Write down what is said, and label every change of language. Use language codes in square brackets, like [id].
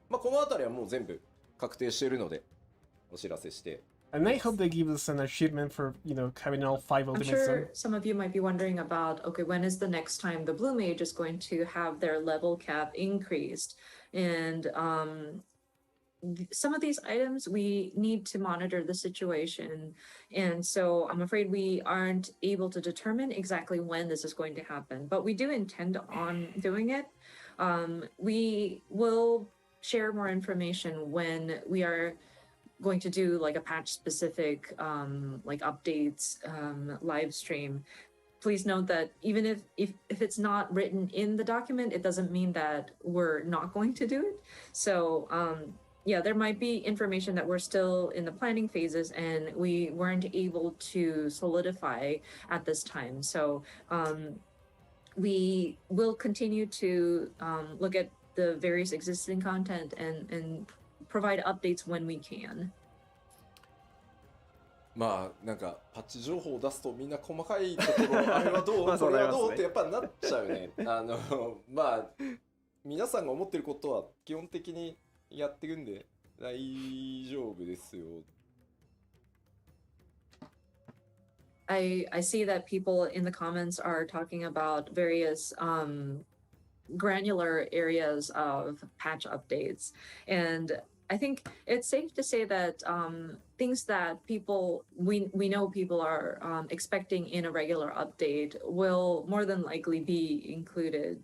[ja] まあこのあたりはもう全部確定しているのでお知らせして。 [en] And I hope they give us an achievement for, having all 5 I'm ultimates. sure some of you might be wondering about, okay, when is the next time the Blue Mage is going to have their level cap increased? And some of these items, we need to monitor the situation. And so I'm afraid we aren't able to determine exactly when this is going to happen, but we do intend on doing it. We will share more information when we are going to do like a patch specific like updates live stream. Please note that even if it's not written in the document, it doesn't mean that we're not going to do it. So yeah, there might be information that we're still in the planning phases and we weren't able to solidify at this time. So we will continue to look at the various existing content and provide updates when we can. [ja] まあなんかパッチ情報を出すとみんな細かいところあれはどうこれはどうってやっぱなっちゃうね。まあ皆さんが思ってることは基本的にやっていくんで大丈夫ですよ。 [en] I see that people in the comments are talking about various granular areas of patch updates, and I think it's safe to say that things that we know people are expecting in a regular update will more than likely be included.